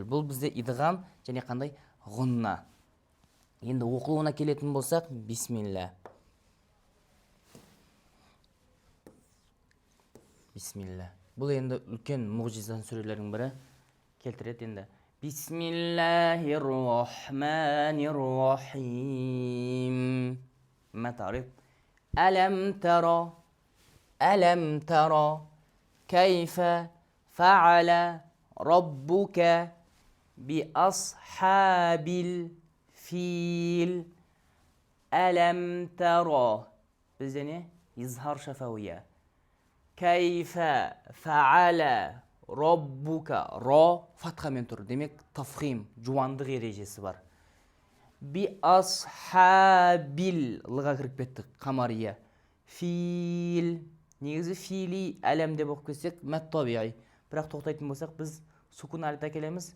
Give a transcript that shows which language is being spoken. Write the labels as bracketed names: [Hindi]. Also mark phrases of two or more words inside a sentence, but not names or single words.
[Kazakh] Бұл бізде идғам және қандай? Ғунна. Енді оқылуына келетін болсақ, бисмилля. Бисмилля. Бұл енді үлкен мұғжизан сүрелердің бірі келтіреді енді. [Arabic] بسم الله الرحمن الرحيم. [Kazakh] Матариф. [Arabic] ألم تر كيف فعل ربك بأصحاب الفيل. ألم تر. [Kazakh] Бізде не? [Arabic] إظهار شفوية. كيف فعل ربك. [Kazakh] Ро фатхамен тұр. Демек тафхим, жуандық ережесі бар. [Arabic] بأصحاب. [Kazakh] Лыға кіріп кеттік. Қамария. Фил. Негізі фили әлем деп оқып кетсек, мәт табиғи. Бірақ тоқтайтын болсақ, біз сукун арит келеміз.